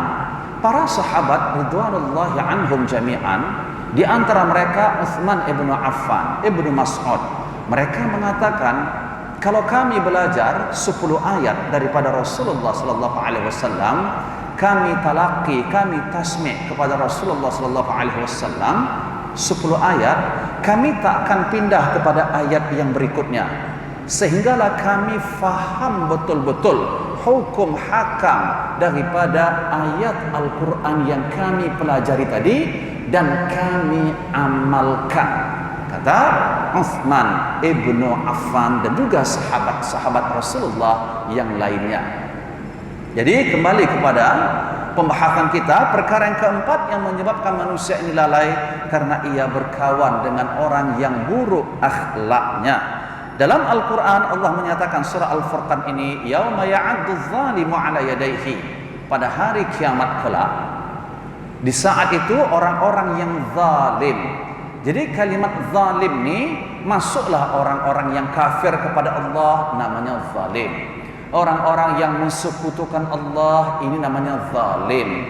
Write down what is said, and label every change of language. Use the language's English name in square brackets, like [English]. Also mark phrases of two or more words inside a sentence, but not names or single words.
[Malay] Para sahabat [Arabic] رضوان الله عنهم جميعا, [Malay] di antara mereka Utsman ibnu Affan, Ibnu Mas'ud, mereka mengatakan, kalau kami belajar 10 ayat daripada Rasulullah [Arabic] صلى الله عليه وسلم, [Malay] kami talaqi, kami tasmi' kepada Rasulullah [Arabic] صلى الله عليه وسلم [Malay] 10 ayat, kami tak akan pindah kepada ayat yang berikutnya, sehinggalah kami faham betul-betul hukum hakam daripada ayat Al-Quran yang kami pelajari tadi dan kami amalkan, kata Utsman ibnu Affan dan juga sahabat-sahabat Rasulullah yang lainnya. Jadi kembali kepada pembahasan kita, perkara yang keempat yang menyebabkan manusia ini lalai karena ia berkawan dengan orang yang buruk akhlaknya. Dalam Al-Quran Allah menyatakan surah Al-Furqan ini, [Arabic] يوم يعض الظالم على يديه, [Malay] pada hari kiamat kelak, di saat itu orang-orang yang zalim. Jadi kalimat zalim ini, masuklah orang-orang yang kafir kepada Allah, namanya zalim. Orang-orang yang mensekutukan Allah, ini namanya zalim.